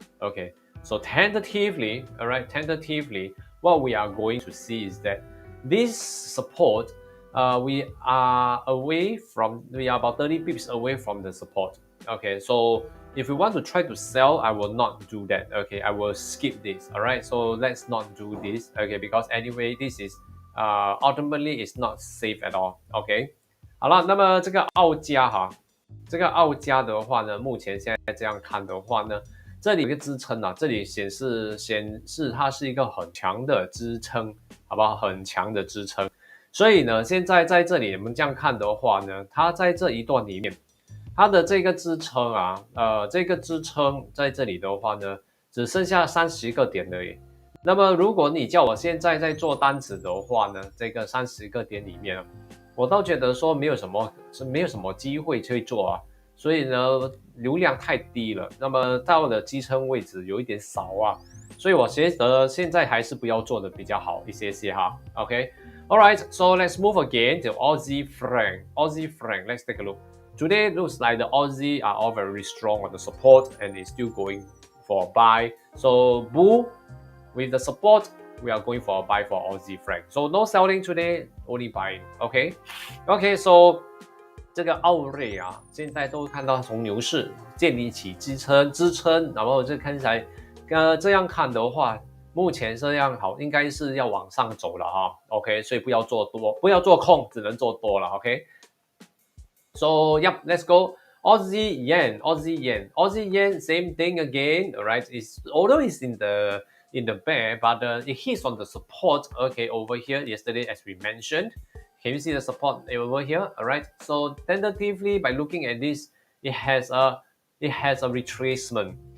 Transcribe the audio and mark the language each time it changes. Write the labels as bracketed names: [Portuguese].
[English] Okay, so tentatively, all right, tentatively, what we are going to see is that this support, we are about 30 pips away from the support. Okay, so if we want to try to sell, I will not do that. Okay, I will skip this. All right, so let's not do this. Okay, because anyway, this is ultimately is not safe at all. [Chinese] Okay， 好了，那么这个澳加哈。这个澳加的话呢，目前现在这样看的话呢，这里有一个支撑啊，这里显示它是一个很强的支撑，好不好？很强的支撑。所以呢，现在在这里我们这样看的话呢，它在这一段里面，它的这个支撑啊，这个支撑在这里的话呢，只剩下30个点而已。那么如果你叫我现在在做单子的话呢，这个30个点里面，我倒觉得说没有什么机会去做啊，所以呢流量太低了，那么到了支撑位置有一点少啊，所以我觉得现在还是不要做的比较好一些哈。 [English] OK, alright, so let's move again to Aussie franc. Aussie franc, let's take a look. Today looks like the Aussie are all very strong on the support and is still going for a buy. So bull with the support, we are going for a buy for Aussie franc. So no selling today, only buying. Okay, okay. [Chinese] So 这个澳瑞啊，现在都看到从牛市建立起支撑，然后这看起来，这样看的话，目前这样好，应该是要往上走了哈。 OK， 所以不要做多，不要做空，只能做多了。 [English] OK。 So yep, let's go. Aussie yen, same thing again. Alright, although it's in the in the bear, but it hits on the support, okay, over here yesterday as we mentioned. Can you see the support over here? All right. So tentatively, by looking at this, it has a retracement.